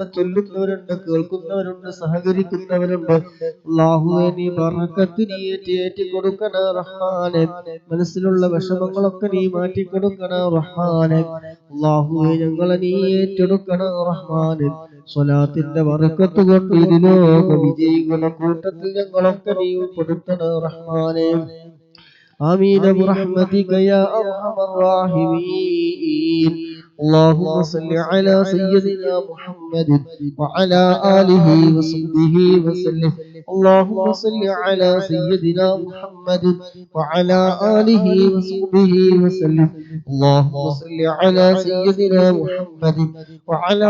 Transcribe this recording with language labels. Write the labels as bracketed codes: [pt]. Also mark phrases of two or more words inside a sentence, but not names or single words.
[ml] ചൊല്ലുന്നവരുണ്ട് കേൾക്കുന്നവരുണ്ട് സഹകരിക്കുന്നവരുണ്ട് അല്ലാഹുവേ നീ ബർക്കത്ത് നീ ഏറ്റി കൊടുക്കണേ റഹ്മാനെ മനസ്സിലുള്ള വിഷമങ്ങളൊക്കെ നീ മാറ്റി കൊടുക്കണേ റഹ്മാനെ അല്ലാഹുവേ ഞങ്ങളെ നീ ഏറ്റെടുക്കണേ റഹ്മാനെ സ്വലാത്തിന്റെ ബർക്കത്ത് കൊണ്ട് ഈ ലോക വിജയികളുടെ കൂട്ടത്തിൽ ഞങ്ങളൊക്കെ നീ ഉൾപ്പെടുത്തണേ റഹ്മാനെ [ar] آمين برحمتك يا أرحم الراحمين اللهم صل على سيدنا محمد وعلى آله وصحبه وسلم اللهم صل على سيدنا محمد وعلى آله وصحبه وسلم اللهم صل على سيدنا محمد وعلى